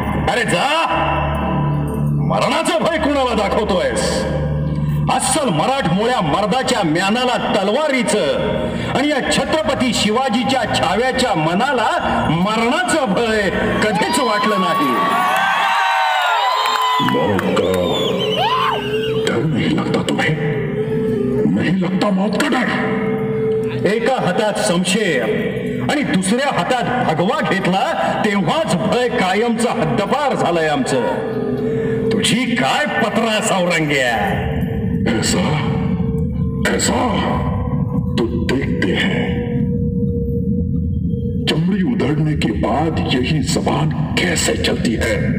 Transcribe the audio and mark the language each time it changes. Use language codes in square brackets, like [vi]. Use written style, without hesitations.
[mr] अरे जा, मरणाचं भय कुणाला दाखवतोयस? अस्सल मराठमोळ्या मर्दाच्या म्यानाला तलवारीचं आणि या छत्रपती शिवाजीच्या छाव्याच्या मनाला मरणाचं भय कधीच वाटलं नाही. [hi] मौत का डर नहीं लगता तुम्हें? नहीं लगता मौत का डर? [mr] एका हातात शमशेर आणि दुसऱ्या हातात भगवा घेतला तेव्हाच भय कायमचा हद्दपार झालंय आमचं. तुझी काय पत्रा औरंग्या? [hi] ऐसा ऐसा तो देखते हैं चमड़ी उधड़ने के बाद यही जबान कैसे चलती है.